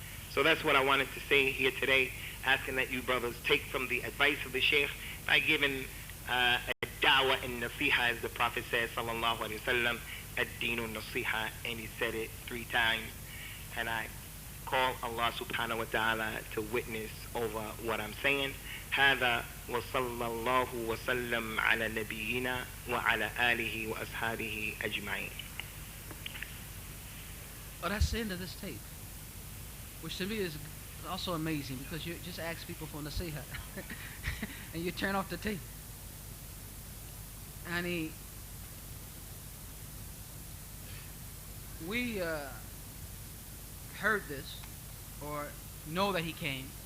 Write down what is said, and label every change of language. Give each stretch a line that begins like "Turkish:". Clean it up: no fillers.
English: So that's what I wanted to say here today, asking that you brothers take from the advice of the Sheikh by giving a da'wah and nasiha, as the Prophet says, sallallahu alayhi wa sallam, ad-deenu nasiha, and he said it 3 times. And I call Allah subhanahu wa ta'ala to witness over what I'm saying.
Arabic: هذا وصلى الله وسلم على نبينا وعلى آله وأصحابه أجمعين.
English: Oh, that's the end of this tape. Which to me is also amazing, because you just ask people for nasiha and you turn off the tape. I mean, we heard this, or know that he came,